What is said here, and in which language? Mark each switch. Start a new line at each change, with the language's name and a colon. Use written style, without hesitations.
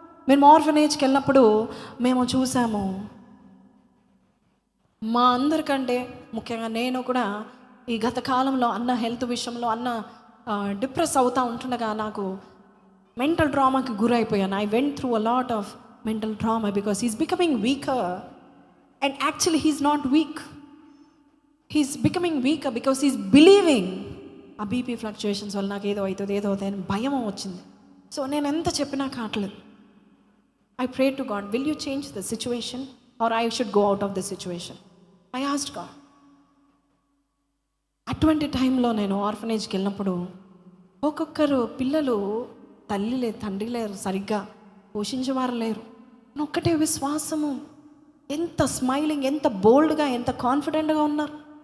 Telugu: మేము ఆర్ఫనేజ్కి వెళ్ళినప్పుడు మేము చూసాము, మా అందరికంటే ముఖ్యంగా నేను కూడా ఈ గత కాలంలో అన్న హెల్త్ విషయంలో డిప్రెస్ అవుతూ ఉంటుండగా నాకు mental ట్రామాకి గురైపోయాను.
English: I went through a lot of mental trauma because he's becoming weaker. And actually he's not weak, he's becoming weaker because he's believing.
Telugu: ఆ బీపీ ఫ్లక్చుయేషన్స్ వల్ల నాకు ఏదో అవుతుంది అని భయం వచ్చింది. సో నేను ఎంత చెప్పినా కావట్లేదు.
English: I prayed to God, will you change the situation or I should go out of the situation? I asked God.
Telugu: అటువంటి టైంలో నేను ఆర్ఫనేజ్కి వెళ్ళినప్పుడు ఒక్కొక్కరు పిల్లలు తల్లి లేదు, తండ్రి లేరు, సరిగ్గా పోషించేవారు లేరు. ఒక్కటే విశ్వాసము, ఎంత స్మైలింగ్, ఎంత బోల్డ్గా, ఎంత కాన్ఫిడెంట్గా ఉన్నారు.